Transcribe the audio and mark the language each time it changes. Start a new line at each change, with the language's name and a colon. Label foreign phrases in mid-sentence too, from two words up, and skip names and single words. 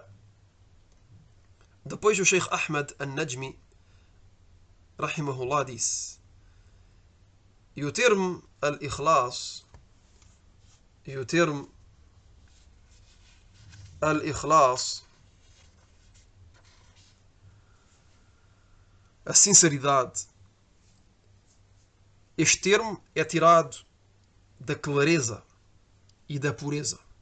Portuguese: Depois o Sheikh Ahmed al-Najmi rahimahullah disse: e o termo al-ikhlas, a sinceridade, este termo é tirado da clareza e da pureza.